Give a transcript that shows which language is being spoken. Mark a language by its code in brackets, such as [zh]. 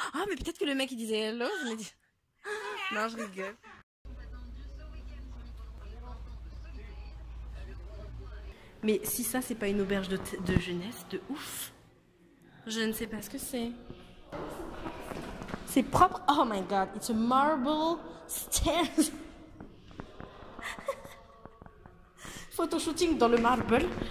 [fr] Oh, mais peut-être que le mec, il disait hello. Je me dis... Non, je rigole. Mais si ça, c'est pas une auberge de jeunesse, de ouf. Je ne sais pas ce que c'est. C'est propre. [en] Oh my god, it's a marble stairs. [fr] Photoshooting dans le marble.